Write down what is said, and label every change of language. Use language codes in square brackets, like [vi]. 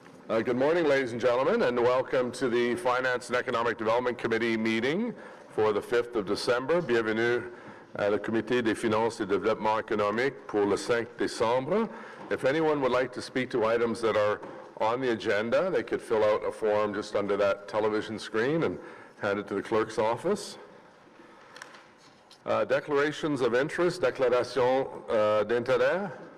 [en] Good morning, ladies and gentlemen, and welcome to the Finance and Economic Development Committee meeting for the 5th of December. [fr] Bienvenue à le Comité des finances et développement économique pour le 5 décembre. [en] If anyone would like to speak to items that are on the agenda, they could fill out a form just under that television screen and hand it to the clerk's office. Declarations of interest, [fr] déclaration d'intérêt.